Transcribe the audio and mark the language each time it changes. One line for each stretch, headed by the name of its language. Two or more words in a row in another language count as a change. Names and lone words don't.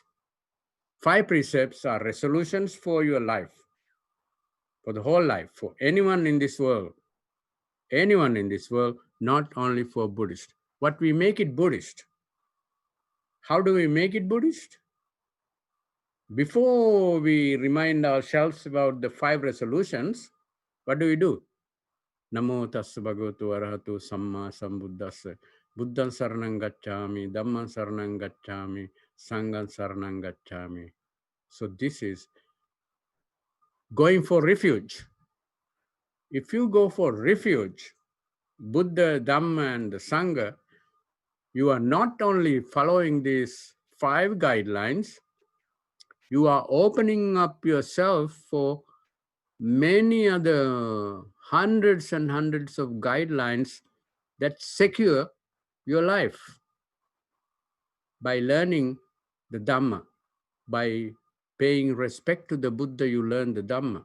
English: 5 precepts are resolutions for your life, for the whole life, for anyone in this world, not only for Buddhist. What we make it Buddhist? How do we make it Buddhist? Before we remind ourselves about the 5 resolutions, what do?
Pali: Namo tassa bhagavato arahatu samma sambuddhassa. Buddhan saranam gacchami, Dhamman saranam gacchami, Sangham saranam gacchami.
English: So this is going for refuge. If you go for refuge, Buddha, Dhamma, and the Sangha, you are not only following these 5 guidelines, you are opening up yourself for many other hundreds and hundreds of guidelines that secure your life by learning the Dhamma, by paying respect to the Buddha, you learn the Dhamma.